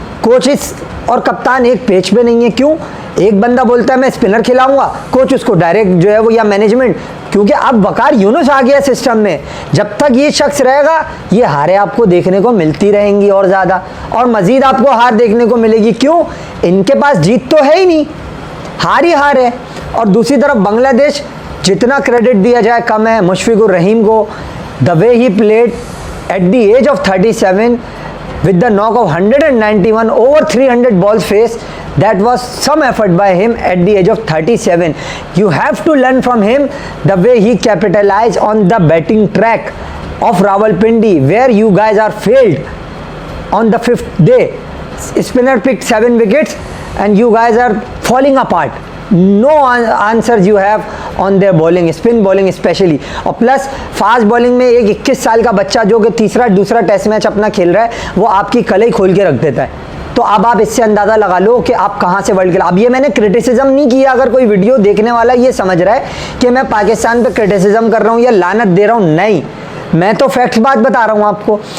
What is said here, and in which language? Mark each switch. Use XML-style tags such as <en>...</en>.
<hi>Coaches और कप्तान एक पेज पे नहीं है। क्यों? एक बंदा बोलता है मैं स्पिनर खिलाऊंगा, कोच उसको डायरेक्ट जो है वो, या मैनेजमेंट, क्योंकि अब वकार यूनुस आ गया सिस्टम में। जब तक ये शख्स रहेगा, ये हारें आपको देखने को मिलती रहेंगी और ज़्यादा, और मज़ीद आपको हार देखने को मिलेगी। क्यों? इनके पास जीत तो है ही नहीं, हार ही हार है। और दूसरी तरफ बांग्लादेश, जितना क्रेडिट दिया जाए कम है मुशफिकुर रहीम को।</hi> <en>The way he played at the age of 37 with the knock of 191 over 300 balls faced, that was some effort by him at the age of 37. You have to learn from him the way he capitalized on the batting track of Rawalpindi, where you guys are failed on the 5th day. Spinner picked 7 wickets and you guys are falling apart. No answers you have on their bowling, spin bowling especially.</en> <hi>और plus fast bowling में एक 21 साल का बच्चा जो कि तीसरा दूसरा टेस्ट मैच अपना खेल रहा है, वो आपकी कलई खोल के रख देता है। तो अब आप इससे अंदाज़ा लगा लो कि आप कहाँ से वर्ल्ड के। अब ये मैंने क्रिटिसिज्म नहीं किया, अगर कोई वीडियो देखने वाला ये समझ रहा है कि मैं पाकिस्तान पे क्रिटिसिज्म कर रहा हूँ या लानत दे रहा हूँ, नहीं, मैं तो फैक्ट्स बात बता रहा हूँ आपको।</hi>